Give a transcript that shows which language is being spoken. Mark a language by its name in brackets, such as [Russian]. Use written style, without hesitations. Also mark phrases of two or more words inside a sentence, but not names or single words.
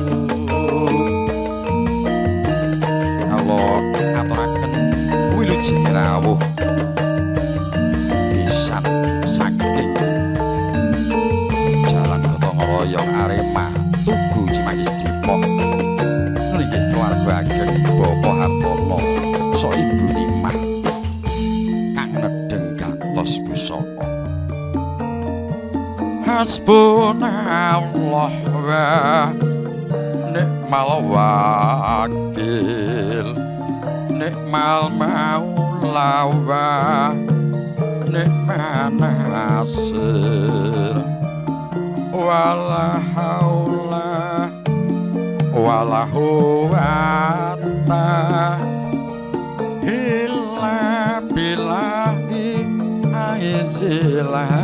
[Javanese] Kula aturaken wilujeng rawuh pisan saking Jalan Gotong Royong Arema Tugu Cimanggis Depok nggih keluarga ageng Bapak Hartono so Ibu Nimah kang nedeng gantos busana. [Arabic] حسبنا الله ونعم الوكيل نعم المولى ونعم النصير ولا حول ولا قوة إلا بالله العزيز